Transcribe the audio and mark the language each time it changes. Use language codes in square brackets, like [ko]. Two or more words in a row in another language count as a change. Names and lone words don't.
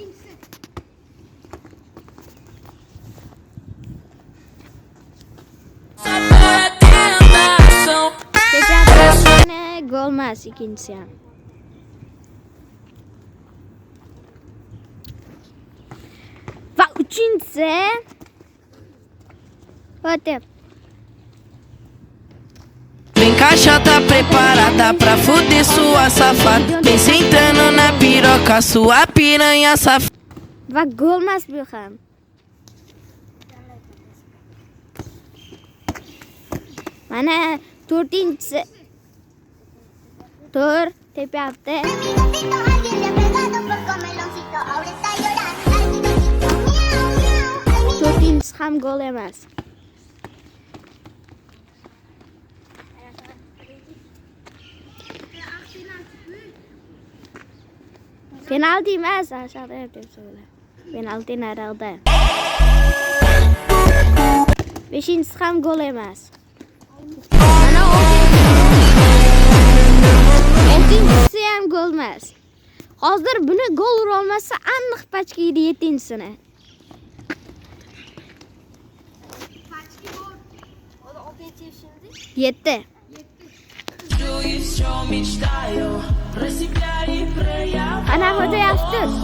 [uz] Golmas ikincisi ham. Va uchinchisi. Otep. [pt] Vem caixa tá preparada pra fuder sua safada. Vem sentando na piroca, sua piranha safada. [uz] Va golmas bu ham. Mana to'rtinchisi. To'rt tepyapti. To'rtinchisi ham gol emas. Penalti emas, [tr] aşağıda yapıyoruz öyle. [uz] Penalti herhalde. Beşincisi ham gol emas. Mana oltinchisi ham gol emas. Hozir buni gol ura olmasa aniq pachka yedi yettinchisini. Pachka bor. [tr] O da 6 şimdi. 7. Ana hoca yaptı.